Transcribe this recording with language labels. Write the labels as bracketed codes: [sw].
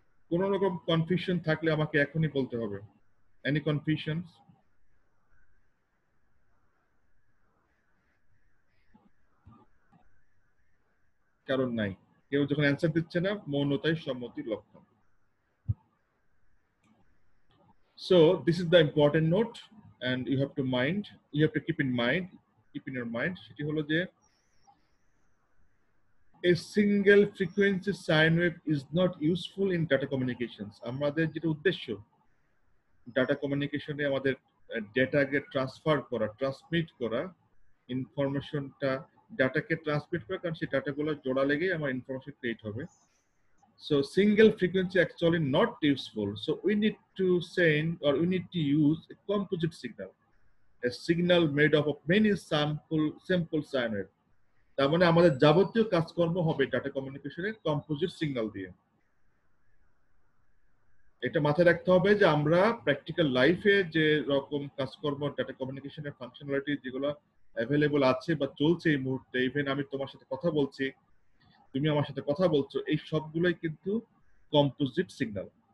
[bn] কোনো রকম কনফিউশন থাকলে আমাকে এখনই বলতে হবে। [en] Any confusion? [bn] কারণ নাই, কেউ যখন অ্যান্সার দিচ্ছে না, মৌনতাই সম্মতির লক্ষণ। [en] So this is the important note, and you have to keep in your mind [bn] সেটি হলো যে [en] a single frequency sine wave is not useful in data communications. [bn] আমাদের যেটা উদ্দেশ্য ডাটা কমিউনিকেশনে আমাদের ডেটাকে ট্রান্সফার করা, ট্রান্সমিট করা, ইনফরমেশনটা ডাটাকে ট্রান্সমিট করা, কারণ সেই ডাটাগুলো জোড়া লেগেই আমার ইনফরমেশন ক্রিয়েট হবে। [en] So single frequency actually not useful. So we need to send, or we need to use a composite signal, a signal made up of many simple sine wave. [bn] তার মানে আমাদের যাবতীয় কাজকর্ম হবে ডাটা কমিউনিকেশনের composite signal দিয়ে। এটা মাথায় রাখতে হবে যে আমরা প্র্যাকটিক্যাল লাইফে যে রকম কাজকর্ম ডাটা কমিউনিকেশনের ফাংশনালিটি যেগুলো অ্যাভেলেবল আছে বা চলছে এই মুহূর্তে, ইভেন আমি তোমার সাথে কথা বলছি, তুমি আমার সাথে কথা বলছো, এই সবগুলোই কিন্তু কম্পোজিট সিগন্যাল।